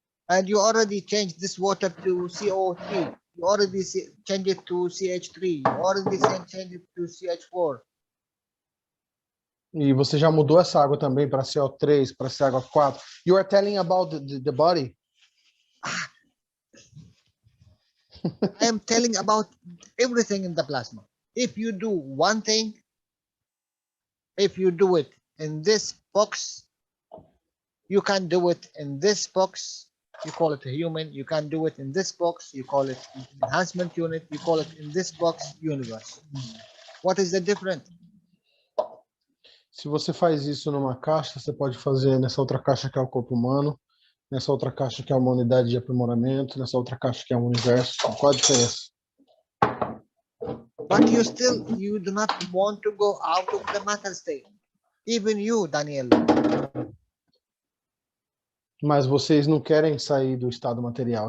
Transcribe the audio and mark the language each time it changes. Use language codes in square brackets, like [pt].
[en] And you already changed this water to CO3. You already changed it to CH3. You already changed it to CH4. [pt] E você já mudou essa água também para CO3, para CH4. [en] You are telling about the body? I am telling about everything in the plasma. If you do one thing, if you do it in this box, you can do it in this box. You call it a human. You can do it in this box. You call it enhancement unit. You call it in this box universe. What is the difference? [pt] Se você faz isso numa caixa, você pode fazer nessa outra caixa que é o corpo humano, nessa outra caixa que é uma unidade de aprimoramento, nessa outra caixa que é um universo. Qual a diferença? [en] But you do not want to go out of the matter state. Even you, Daniel. [pt] Mas vocês não querem sair do estado material.